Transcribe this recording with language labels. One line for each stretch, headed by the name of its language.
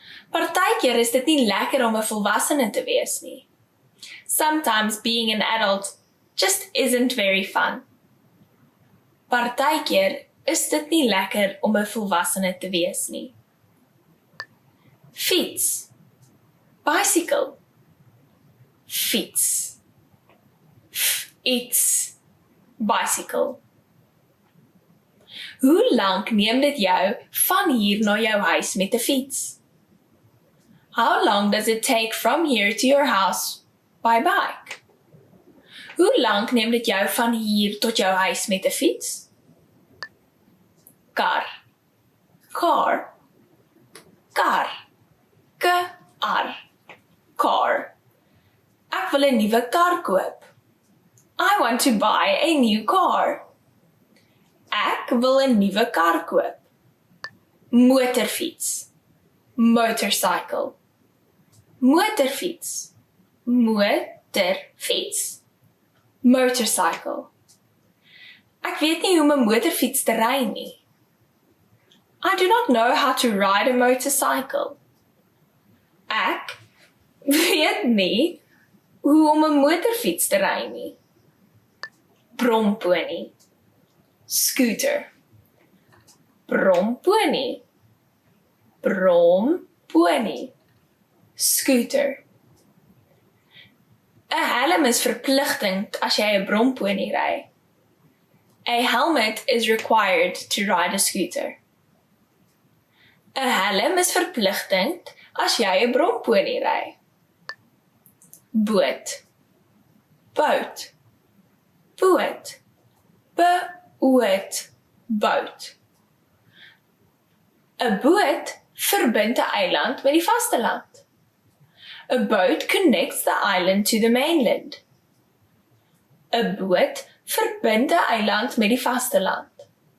Afrikaans: Partykeer is dit nie lekker om 'n volwassene te wees nie.
English: Sometimes being an adult just isn't very fun.
Afrikaans: Partykeer is dit nie lekker om 'n volwassene te wees nie. Fiets. Bicycle. Fiets. Fiets. Bicycle. Hoe lank neem dit jou van hier na jou huis met 'n fiets?
English: How long does it take from here to your house by bike?
Afrikaans: Hoe lank neem dit jou van hier tot jou huis met 'n fiets? Kar. Car. Kar. Kar. car. Ek wil 'n nuwe kar koop.
English: I want to buy a new car.
Afrikaans: Ek wil 'n nuwe kar koop. Motorfiets. Motorcycle. Motorfiets. Motorfiets. Motorcycle. Ek weet nie hoe om 'n motorfiets te ry nie.
English: I do not know how to ride a motorcycle.
Afrikaans: Ek weet nie hoe om 'n motorfiets te ry nie. Bromponie. Scooter. Bromponie. Bromponie. Scooter. 'n Helm is verpligtend as jy 'n bromponie ry.
English: A helmet is required to ride a scooter.
Afrikaans: 'n Helm is verpligtend as jy 'n bromponie ry. Boot. Boot. Boot. Boot. Boot. 'n boot verbind 'n eiland met die vasteland.
English: A boat connects the island to the mainland.
Afrikaans: 'n boot verbind 'n eiland met die vasteland.